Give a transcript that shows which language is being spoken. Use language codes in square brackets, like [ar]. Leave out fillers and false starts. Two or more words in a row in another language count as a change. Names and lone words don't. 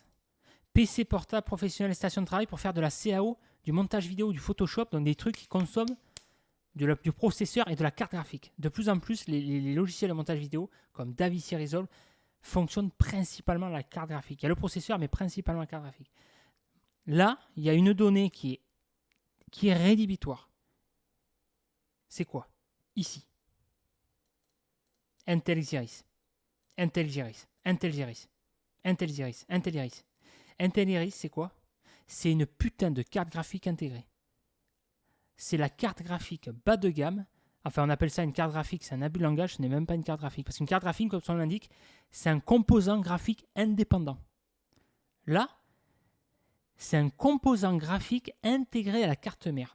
[fr] PC portable professionnel station de travail pour faire de la CAO, du montage vidéo, du Photoshop, donc des trucs qui consomment du processeur et de la carte graphique. De plus en plus, les logiciels de montage vidéo, comme DaVinci Resolve, fonctionnent principalement à la carte graphique. Il y a le processeur, mais principalement la carte graphique. Là, il y a une donnée qui est rédhibitoire. C'est quoi? Ici. Intel Xeris. Intel Xeris. Intel Xeris. Intel Xeris. Intel Iris. Intel Iris, c'est quoi? C'est une putain de carte graphique intégrée. C'est la carte graphique bas de gamme. Enfin, on appelle ça une carte graphique, c'est un abus de langage, ce n'est même pas une carte graphique. Parce qu'une carte graphique, comme son nom l'indique, c'est un composant graphique indépendant. Là, c'est un composant graphique intégré à la carte mère.